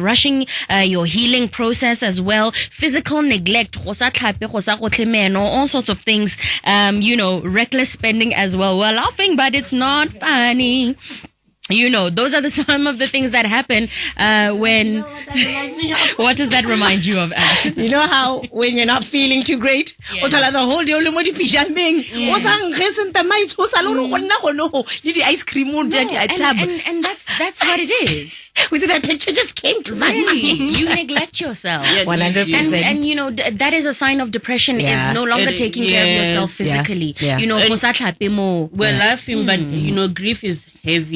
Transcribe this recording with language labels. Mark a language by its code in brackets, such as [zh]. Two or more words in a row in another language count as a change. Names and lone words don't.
[en] Rushing your healing process as well, physical neglect, all sorts of things, you know, reckless spending as well. We're laughing, but it's not funny. You know, those are some of the things that happen when... What does that remind you of, Anne? You know how when you're not feeling too great, [tn] o thala [en] the whole day [tn] o le mo dipijameng, o sa nkgesenta maitso sa le go nna go no le di [en] ice cream [tn] o di tab. [en] And that's what it is. Was it that picture just came to my mind? You neglect yourself. 100%. And you know, that is a sign of depression, is no longer taking care of yourself physically. Yeah. You know, we're laughing, but you know, grief is heavy.